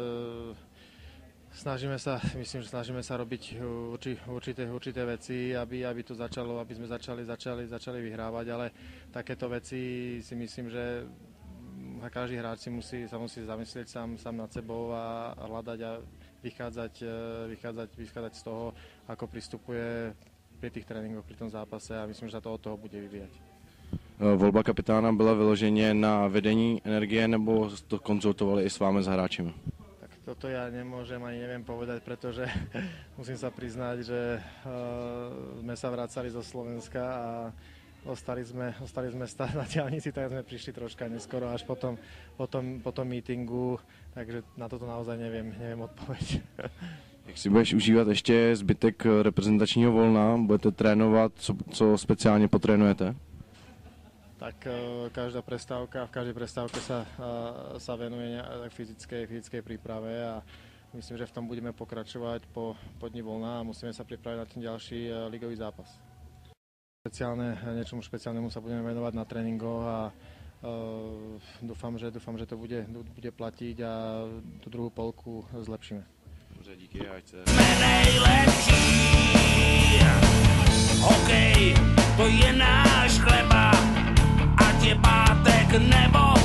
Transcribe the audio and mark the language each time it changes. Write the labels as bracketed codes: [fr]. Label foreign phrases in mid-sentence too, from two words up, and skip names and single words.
[sk] Snažíme sa robiť určité veci, aby sme začali vyhrávať, ale takéto veci si myslím, že každý hráč sa musí zamyslieť sám nad sebou a hľadať a vychádzať z toho, ako pristupuje pri tých tréningoch, pri tom zápase, a myslím, že sa to od toho bude vyvíjať. [cs] Volba kapitána byla vyloženě na vedení Energie, nebo to konzultovali i s vámi s hráčmi? [sk] Tak toto ja nemôžem ani neviem povedať, pretože musím sa priznať, že sme sa vracali zo Slovenska a ostali sme stáť na diaľnici, tak sme prišli troška neskoro až po tom meetingu, takže na toto naozaj neviem odpoveď. [cs] Jak si budeš užívat ještě zbytek reprezentačního volna? Budete trénovat, co speciálně potrénujete? [sk] Tak v každej prestávke sa venuje fyzickej príprave a myslím, že v tom budeme pokračovať po dni voľna a musíme sa pripraviť na ten ďalší ligový zápas. Niečomu špeciálnemu sa budeme venovať na tréningoch a dúfam, že to bude platiť a tú druhú polku zlepšíme. [cs] Dobře, díky, ať se... Jsme nejlepší, hokej, to je náš chleba, ať je pátek nebo